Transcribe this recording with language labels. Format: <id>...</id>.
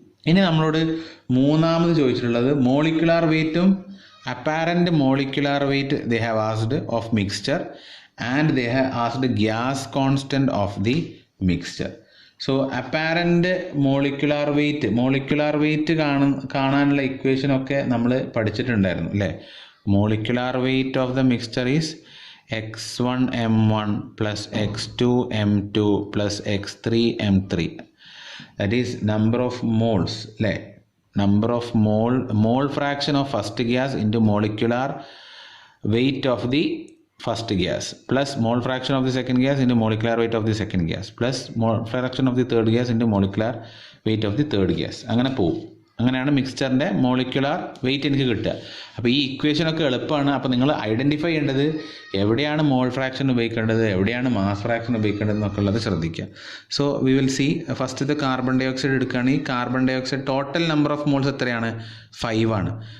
<ml>ഇനി നമ്മളോട് മൂന്നാമത് ചോദിച്ചിട്ടുള്ളത്</ml> <en>Molecular വെയിറ്റും apparent molecular weight they have asked of mixture and they have asked gas constant of the mixture.</en> <ml>So apparent molecular weight കാണാനുള്ള ഇക്വേഷനൊക്കെ നമ്മൾ പഠിച്ചിട്ടുണ്ടായിരുന്നു അല്ലേ.</ml> <en>Molecular weight of the mixture is x1 m1 plus x2 m2 plus x3 m3. That is number of moles, number of mole fraction of first gas into molecular weight of the first gas plus mole fraction of the second gas into molecular weight of the second gas plus mole fraction of the third gas into molecular weight of the third gas.</en> <ml>അങ്ങനെ പോകും. അങ്ങനെയാണ് മിക്സ്ചറിൻ്റെ molecular weight എനിക്ക് കിട്ടുക. അപ്പോൾ ഈ ഇക്വേഷനൊക്കെ എളുപ്പമാണ്. അപ്പോൾ നിങ്ങൾ ഐഡൻറ്റിഫൈ ചെയ്യേണ്ടത് എവിടെയാണ് മോൾ ഫ്രാക്ഷൻ ഉപയോഗിക്കേണ്ടത്, എവിടെയാണ് മാസ് ഫ്രാക്ഷൻ ഉപയോഗിക്കേണ്ടത് എന്നൊക്കെ ഉള്ളത് ശ്രദ്ധിക്കുക.</ml> <en>so we will see first</en> <ml>carbon dye oxide എടുക്കുകയാണെങ്കിൽ carbon dye oxide total number of moles എത്രയാണ്? 5 ആണ്.</ml>